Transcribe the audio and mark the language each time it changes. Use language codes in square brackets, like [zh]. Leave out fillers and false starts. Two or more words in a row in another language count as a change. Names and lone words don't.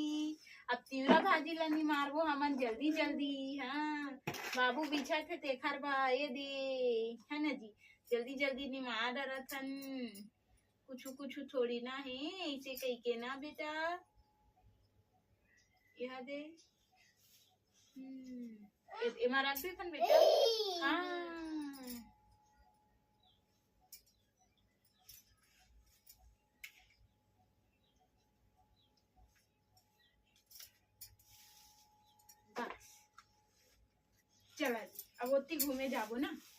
[hne] अब तीवरा भाजी ला नहीं मारबो हमन जल्दी जल्दी। हाँ बाबू बिछा थे तेखर बा ये दे, है ना जी। जल्दी जल्दी नहीं मार डरथन, कुछ कुछ थोड़ी ना है। ऐसे कही के ना बेटा, यह दे एमा रख दे थन बेटा। हाँ बस चला जी, अब ओती घूमे जाबो ना।